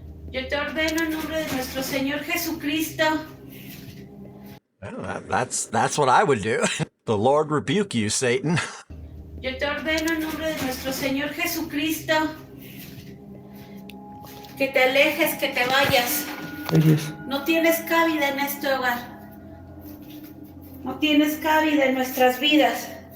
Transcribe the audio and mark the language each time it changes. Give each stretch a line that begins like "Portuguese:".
Spanish: Yo te ordeno en nombre de nuestro Señor Jesucristo.
English: Well, that's what I would do. The Lord rebuke you, Satan.
Spanish: Yo te ordeno en nombre de nuestro Señor Jesucristo. Que te alejes, que te vayas. Oyes. No tienes cabida en este hogar. No tienes cabida en nuestras vidas.